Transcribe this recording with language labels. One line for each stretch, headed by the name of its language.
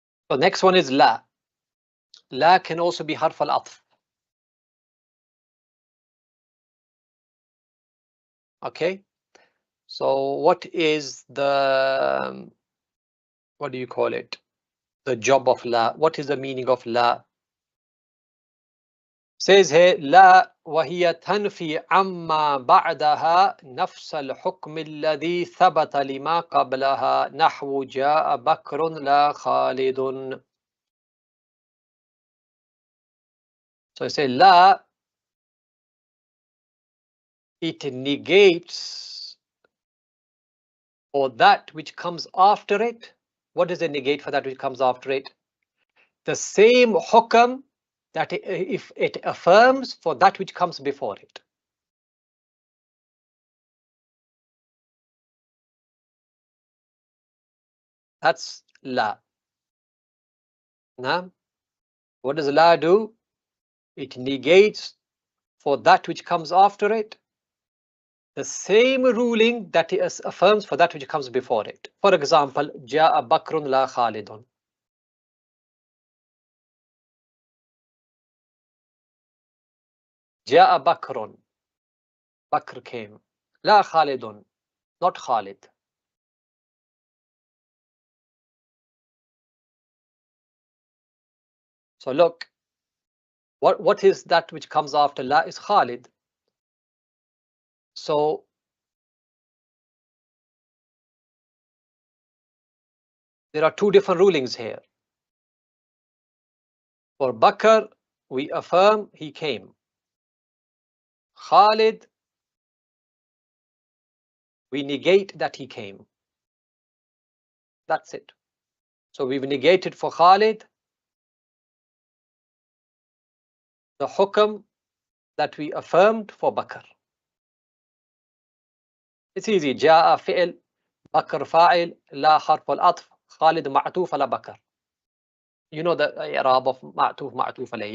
English: So next one is la. La can also be harf al-atf. Okay, so what is the, what do you call it, the job of la? What is the meaning of la? Says here
Arabic: لا وهي تنفي عما بعدها نفس الحكم الذي ثبت لما قبلها نحو جاء بكر لا خالد.
English: So I say la, it negates for that which comes after it. What does it negate for that which comes after it? The same hukam that if it affirms for that which comes before it. That's la. Now, what does la do? It negates for that which comes after it the same ruling that it affirms for that which comes before it. For example,
Arabic: جاء بكر لا خالد. جاء بكر,
English: Bakr came.
Arabic: لا خالد,
English: not Khalid. So look, what is that which comes after la is Khalid. So there are two different rulings here. For Bakr, we affirm he came. Khalid, we negate that he came. That's it. So we've negated for Khalid the hukam that we affirmed for Bakr. It's easy.
Arabic: جاء فعل, بكر فاعل, لا حرف العطف, خالد معطوف على بكر.
English: You know the i'rab of
Arabic: معطوف معطوف عليه.